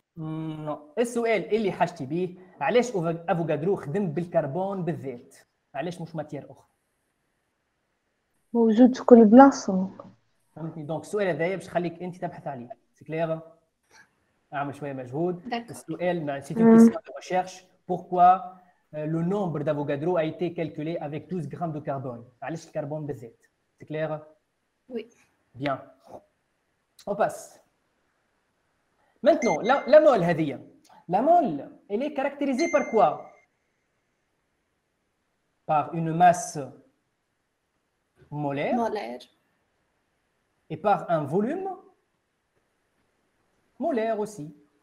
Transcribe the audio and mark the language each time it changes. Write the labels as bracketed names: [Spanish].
[Arabic] نو، السؤال اللي حاجتي به علاش افوكادرو خدم بالكربون بالذات؟ علاش مش ماتير اخرى؟ موجود في كل بلاصة. فهمتني؟ دونك السؤال هذايا باش نخليك انت تبحث عليه. سي كلير؟ اعمل شويه مجهود. السؤال سي اون كيسيون دو ريشيرش. [French] بوركوا le nombre d'Avogadro a été calculé avec 12 grammes de carbone. [Arabic] علاش الكربون بالذات؟ سي كلير؟ [French] Oui. Bien. On passe. Maintenant, la mole هذه. La mole, elle est caractérisée par quoi? Par une masse molaire Molaire. et par un volume molaire aussi.